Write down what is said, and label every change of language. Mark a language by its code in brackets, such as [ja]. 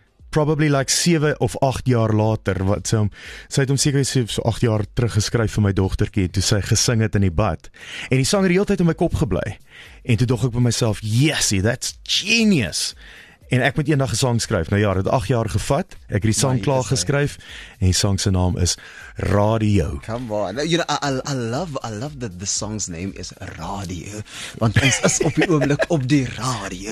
[af] probably like 7 of 8 jaar later, wat sy het hom seker so 8 jaar terug geskryf vir my dogtertjie, toe sy gesing het in die bad, en die sang het die hele tyd in my kop gebly, en toe dog ek by myself, yesie, [en] that's genius, [af] en ek moet eendag 'n sang skryf. Nou ja, dit 8 jaar gevat, ek het die sang klaar geskryf, en die sang se naam is Radio. [en] Come on. You know, I love that the song's name is Radio. [af] Want ons is op die oomblik op die radio.